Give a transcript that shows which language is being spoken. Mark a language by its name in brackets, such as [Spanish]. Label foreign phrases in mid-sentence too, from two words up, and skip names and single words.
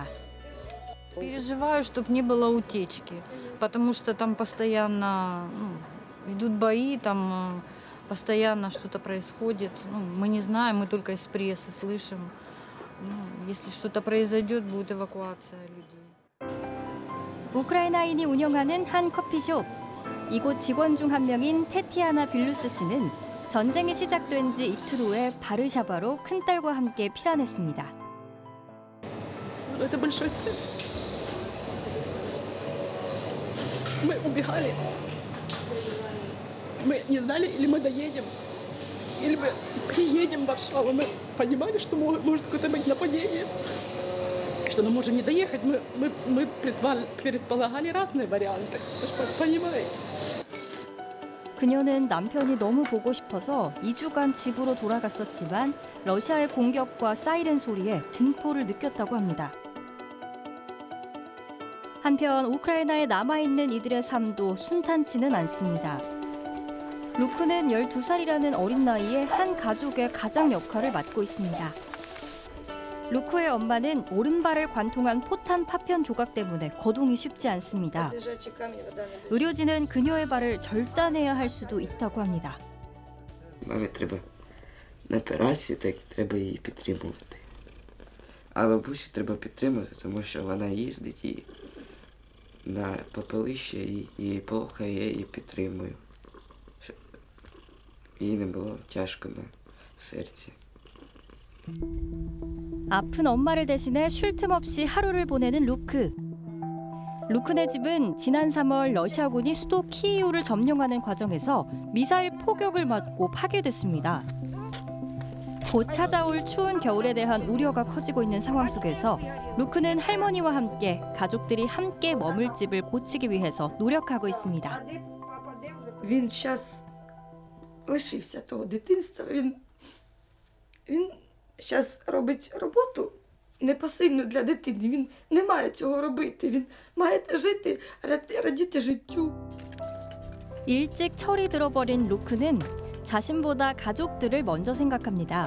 [Russian] Переживаю, чтобы не было утечки, потому что там постоянно идут бои, там постоянно что-то происходит. Мы не знаем, мы только из прессы слышим. Если что-то произойдет, будет эвакуация людей. [Korean] 우크라이나인이 운영하는 한 커피숍. 이곳 직원 중 한 명인 테티아나 빌루스 씨는 전쟁이 시작된 지 이틀 후에 바르샤바로 큰딸과 함께 피난했습니다. [Russian] Это большой стресс. Мы убегали. Мы не знали, или мы доедем, или мы приедем в Варшаву. Мы понимали, что может какое-то быть нападение, что мы можем не доехать. Мы предполагали разные варианты. Вы же понимаете? [Korean] 그녀는 남편이 너무 보고 싶어서 2주간 집으로 돌아갔었지만 러시아의 공격과 사이렌 소리에 공포를 느꼈다고 합니다. 한편 우크라이나에 남아있는 이들의 삶도 순탄치는 않습니다. 루크는 12살이라는 어린 나이에 한 가족의 가장 역할을 맡고 있습니다. 루크의 엄마는 오른발을 관통한 포탄 파편 조각 때문에 거동이 쉽지 않습니다. 의료진은 그녀의 발을 절단해야 할 수도 있다고 합니다. [Ukrainian] Мамі треба на операцію, так треба її підтримувати. А бабусю треба підтримувати, тому що вона їздить і на попелище, і їй плохо, я її підтримую. Щоб їй не було тяжко на серці. [Korean] 아픈 엄마를 대신해 쉴 틈 없이 하루를 보내는 루크. 루크네 집은 지난 3월 러시아군이 수도 키이우를 점령하는 과정에서 미사일 포격을 맞고 파괴됐습니다. 곧 찾아올 추운 겨울에 대한 우려가 커지고 있는 상황 속에서 루크는 할머니와 함께 가족들이 함께 머물 집을 고치기 위해서 노력하고 있습니다. [Ukrainian] Він зараз лишився того дитинства. Він зараз робить роботу непосильну для дитини. Він не має цього робити. Він має жити, радіти життю. [Korean] 일찍 철이 들어버린 루크는 자신보다 가족들을 먼저 생각합니다.